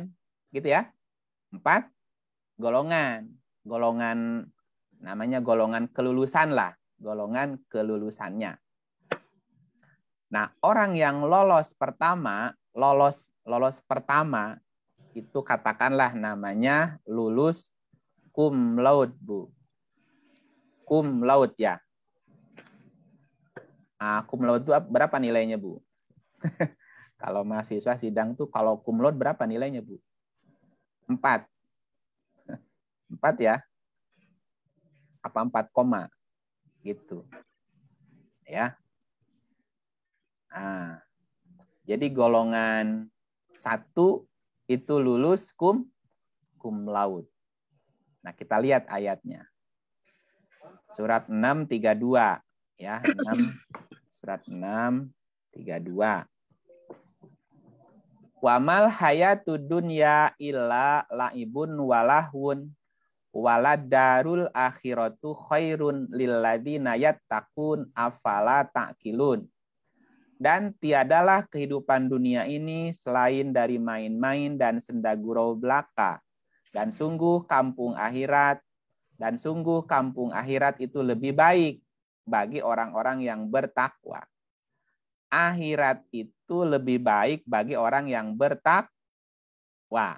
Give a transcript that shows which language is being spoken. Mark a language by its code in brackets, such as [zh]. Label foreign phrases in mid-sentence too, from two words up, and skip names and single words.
[id] Gitu ya. 4 golongan. Golongan, namanya golongan kelulusan lah. Golongan kelulusannya. Nah, orang yang lolos pertama, lolos pertama, itu katakanlah namanya lulus [la] cum laude, [id] Bu. [la] Cum laude [id] ya. [la] Cum laude [id] itu berapa nilainya, Bu? Kalau mahasiswa sidang tuh kalau [la] cum laude [id] berapa nilainya, Bu? 4. 4 ya. Apa 4 koma? Gitu. Ya. Nah, jadi golongan 1 itu lulus [la] cum laude. [id] Nah, kita lihat ayatnya. Surat 6:32 ya, 6 surat 6:32. [ar] وما الحياة الدنيا إلا لعب ولهو وللدار الآخرة خير للذين يتقون أفلا تعقلون. [id] Dan tiadalah kehidupan dunia ini selain dari main-main dan senda gurau belaka. Dan sungguh kampung akhirat itu lebih baik bagi orang-orang yang bertakwa. Akhirat itu lebih baik bagi orang yang bertakwa.